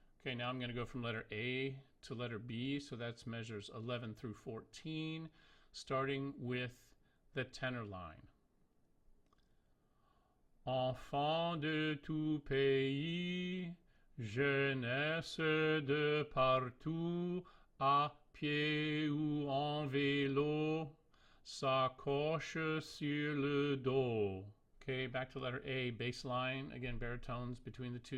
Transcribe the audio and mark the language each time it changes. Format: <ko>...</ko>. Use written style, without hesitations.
<en>Okay, now I'm going to go from letter A to letter B, so that's measures 11 through 14. Starting with the tenor line.</en> <fr>Enfants de tout pays, jeunesse de partout, à pied ou en vélo, sacoche sur le dos.</fr> <en>Okay, back to letter A, bass line. Again, baritones between the two.</en>